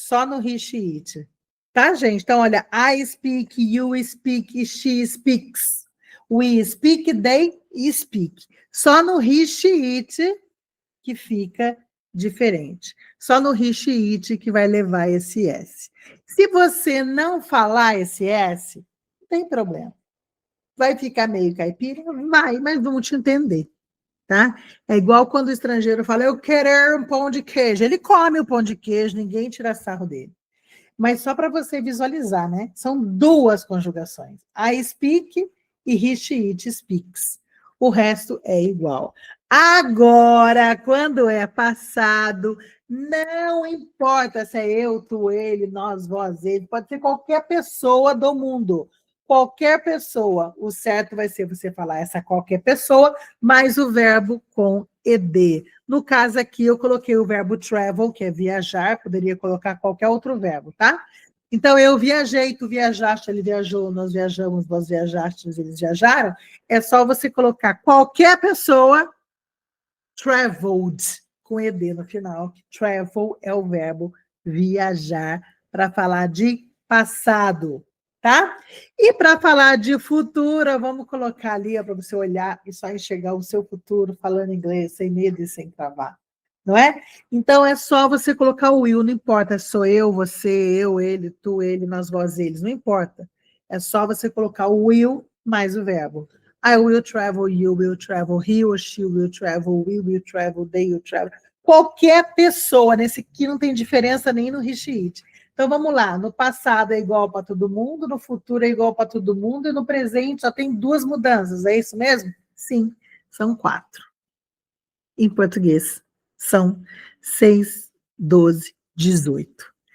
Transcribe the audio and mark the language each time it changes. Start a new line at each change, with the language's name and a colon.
Portuguese: Só no he, she, it. Tá, gente?
English: Então, olha, I speak, you speak, she speaks. We speak, they speak.
Portuguese: Só no he, she, it que fica diferente. Só no he, she, it que vai levar esse S. Se você não falar esse S, não tem problema. Vai ficar meio caipira? Vai, mas vamos te entender, tá? É igual quando o estrangeiro fala, eu quero um pão de queijo. Ele come o pão de queijo, ninguém tira sarro dele. Mas só para você visualizar, né? São duas conjugações.
English: I speak e he, she, it speaks.
Portuguese: O resto é igual. Agora, quando é passado, não importa se é eu, tu, ele, nós, vós, ele, pode ser qualquer pessoa do mundo. Qualquer pessoa. O certo vai ser você falar essa qualquer pessoa, mais o verbo com ed. No caso aqui, eu coloquei o verbo travel, que é viajar, poderia colocar qualquer outro verbo, tá? Então, eu viajei, tu viajaste, ele viajou, nós viajamos, vós viajastes, eles viajaram. É só você colocar qualquer pessoa, traveled, com ed no final. Travel é o verbo viajar, para falar de passado, tá? E para falar de futuro, vamos colocar ali para você olhar e só enxergar o seu futuro falando inglês, sem medo e sem travar, não é? Então é só você colocar o will, não importa, sou eu, você, eu, ele, tu, ele, nós, vós, eles, não importa. É só você colocar o will mais o verbo.
English: I will travel, you will travel, he or she will travel, we will travel, they will travel.
Portuguese: Qualquer pessoa, nesse aqui não tem diferença nem no he, she, it. Então vamos lá, no passado é igual para todo mundo, no futuro é igual para todo mundo, e no presente só tem duas mudanças, é isso mesmo? Sim, são 4. Em português, são 6, 12, 18.